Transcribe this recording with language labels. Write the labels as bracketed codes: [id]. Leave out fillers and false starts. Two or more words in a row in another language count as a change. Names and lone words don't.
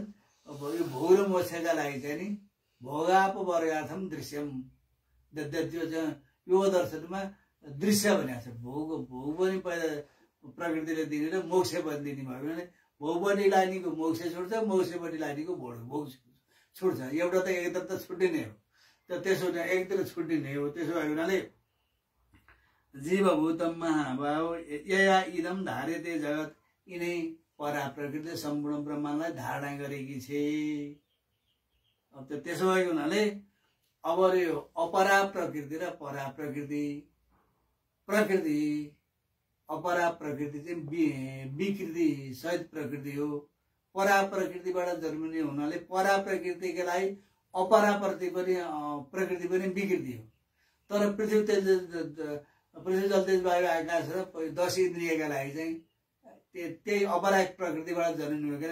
[ne] अब यो भोग र मोक्षका लागि चाहिँ नि [sa] भोगापवर्गार्थम दृश्यम, [ne] त्यो चाहिँ यो दर्शनमा दृश्य भनेको छ। भोग पनि पहिला प्रकृतिले दिने र मोक्ष पनि दिने भयो भने भोगपट्टि लाग्नेको मोक्ष छुट्छ, मोक्षपट्टि लाग्नेको भोग छुट्छ। एउटा त एकदम त छुट्टिने हो, त्यसो एकदम छुट्टिने हो। त्यसो भएको हुनाले [sa] जीवभूतम महाभाव यया इदम धार्यते जगत, [ne] यिनै परा प्रकृतिले सम्पूर्ण ब्रह्माण्डलाई धारणा गरेकी छे। अब त्यसो भएको हुनाले अब यो अपरा प्रकृति र परा प्रकृति, अपरा प्रकृति चाहिँ विकृति सहित प्रकृति हो। परा प्रकृतिबाट जन्मिने हुनाले परा प्रकृतिका लागि अपरा प्रकृति पनि विकृति हो। तर पृथ्वी जल तेज वायु आकाश र 10 इन्द्रियका लागि चाहिँ त्यही अपरा प्रकृतिबाट जन्मिनु भएन।